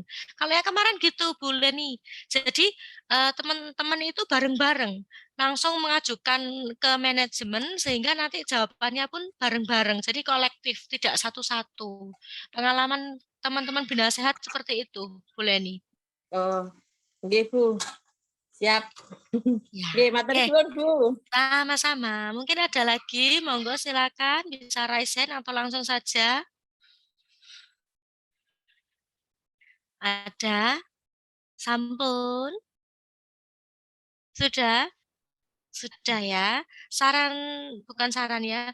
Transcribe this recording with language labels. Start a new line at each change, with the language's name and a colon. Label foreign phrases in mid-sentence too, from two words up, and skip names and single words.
Indonesian: Kalau yang kemarin gitu Bu Leni, jadi teman-teman itu bareng-bareng. langsung mengajukan ke manajemen sehingga nanti jawabannya pun bareng-bareng. Jadi kolektif, tidak satu-satu. Pengalaman teman-teman Bina Sehat seperti itu, Bu Leni. Oh, nggih Bu. Siap. Ya.
Javanese: Nggih, matur
Indonesian: Oke.
Javanese: suwun Bu.
Indonesian: Sama-sama. Mungkin ada lagi, monggo silakan bisa
English: raise hand
Indonesian: atau langsung saja. Ada? Sampun? Sudah? Sudah ya. Saran, bukan saran ya.